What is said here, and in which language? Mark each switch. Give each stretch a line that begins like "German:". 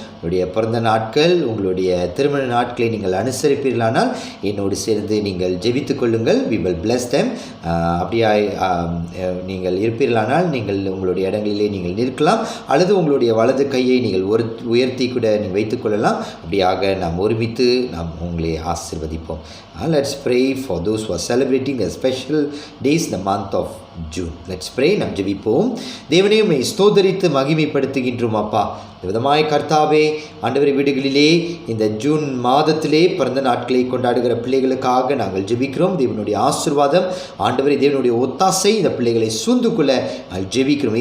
Tamil: உங்களுடைய பிறந்த நாட்கள், உங்களுடைய திருமண நாட்களை நீங்கள் அனுசரிப்பீர்களானால் என்னோடு சேர்ந்து நீங்கள் ஜெபித்துக் கொள்ளுங்கள்.
English: we will bless them.
Tamil: அப்படியா நீங்கள் இருப்பீர்களானால் நீங்கள் உங்களுடைய இடங்களிலே நீங்கள் நிற்கலாம், அல்லது உங்களுடைய வலது கையை நீங்கள் உயர்த்தி கூட நீங்கள் வைத்துக்கொள்ளலாம். அப்படியாக நாம் ஒருமித்து நாம் உங்களை ஆசீர்வதிப்போம்.
English: Let's pray for those who are celebrating a special days in the month of June. Let's pray.
Tamil: நாம் ஜெபிப்போம். தேவனே, உம்மை ஸ்தோத்தரித்து மகிமைப்படுத்துகின்றோம் அப்பா. விதமாய் கர்த்தாவே, ஆண்டவரே, வீடுகளிலே இந்த ஜூன் மாதத்திலே பிறந்த நாட்களை கொண்டாடுகிற பிள்ளைகளுக்காக நாங்கள் ஜெபிக்கிறோம். தேவனுடைய ஆசீர்வாதம், ஆண்டவரே, தேவனுடைய ஒத்தாசை இந்த பிள்ளைகளை சூழ்ந்து கொள்ள நாங்கள் ஜெபிக்கிறோம்.